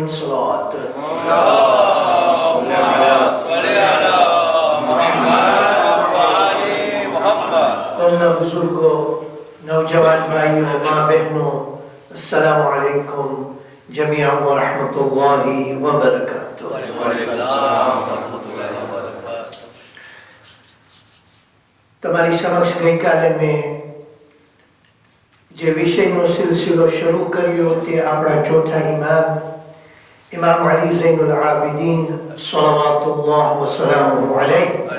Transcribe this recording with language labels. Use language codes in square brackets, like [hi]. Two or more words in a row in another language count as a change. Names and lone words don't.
[ar] صلاة [hi] बुजुर्गों, नौजवान भाइयों, माँ बहनों, [ar] السلام عليكم جميعا ورحمة الله وبركاته. [gu] તમારી સમક્ષ ગઈકાલે મેં જે વિષયનો સિલસિલો શરૂ કર્યો તે આપણા ચોથા ઇમામ અલી ઝૈનુલ આબિદીન [ar] صلى الله وسلم عليه